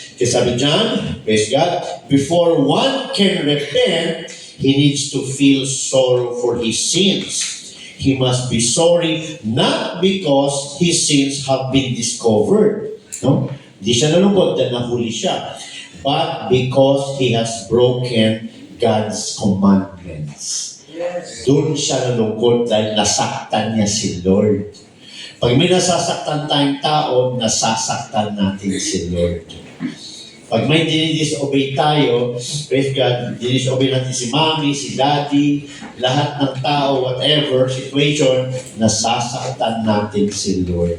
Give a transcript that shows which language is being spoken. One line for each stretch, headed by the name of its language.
Filipino: Kasi sabi dyan,
English: praise God, before one can repent, he needs to feel sorrow for his sins. He must be sorry not because his sins have been discovered.
Filipino: No? Di siya nalungkot dahil nahuli siya.
English: But because he has broken God's commandments.
Filipino: Doon siya nalungkot dahil nasaktan niya si Lord. Pag may nasasaktan tayong tao, nasasaktan natin si Lord. Pag may dinidisobey tayo,
English: praise God,
Filipino: dinidisobey natin si mommy, si daddy, lahat ng tao,
English: whatever situation,
Filipino: nasasaktan natin si Lord.